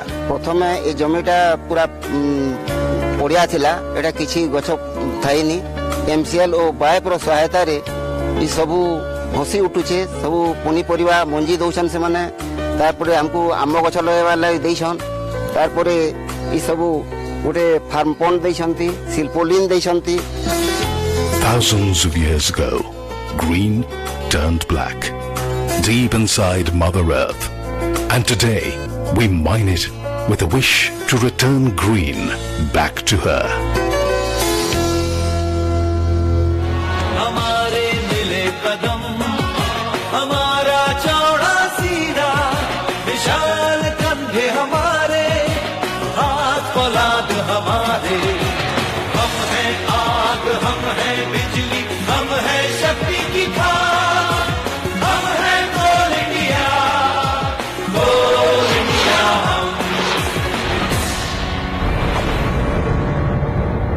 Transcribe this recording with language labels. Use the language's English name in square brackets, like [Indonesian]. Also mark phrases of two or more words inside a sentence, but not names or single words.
[Odia] ପ୍ରଥମେ ଏ ଜମିଟା ପୁରା ପଡ଼ିଆ ଥିଲା, ଏଇଟା କିଛି ଗଛ ଥାଇନି। MCL ଓ ବାୟପର ସହାୟତାରେ ଏ ସବୁ ଘଷି ଉଠୁଛେ, ସବୁ ପନିପରିବା ମଞ୍ଜି ଦଉଛନ୍ ସେମାନେ। ତାପରେ ଆମକୁ ଆମ୍ବ ଗଛ ଲଗାଇବାର ଲାଗି ଦେଇଛନ୍। ତାପରେ ଏ ସବୁ ଗୋଟେ [English] farm pond [Odia] ଦେଇଛନ୍ତି, ସିଲ୍ପୋଲିନ୍ ଦେଇଛନ୍ତି। [English] Thousands of years ago, green turned black, deep inside Mother Earth. And today, we mine it with a wish to return green back to her. [Hindi] हमारे मिले कदम, हमारा चौड़ा सीना, विशाल कंधे हमारे, हाथ फौलाद हमारे। हम हैं आग, हम हैं बिजली, हम हैं शक्ति की खान, हम हैं कोल इंडिया, कोल इंडिया हम।